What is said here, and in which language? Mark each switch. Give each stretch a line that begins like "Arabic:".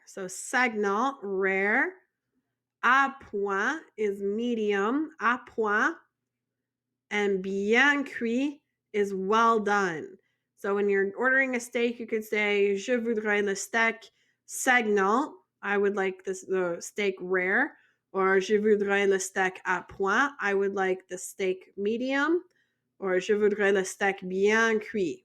English: So sagnal, rare. À point is medium. À point. And bien cuit is well done. So when you're ordering a steak, you could say,
French: je voudrais le steak sagnal.
English: I would like the steak rare.
French: Or je voudrais le steak à point.
English: I would like the steak medium.
French: Or je voudrais le steak bien cuit.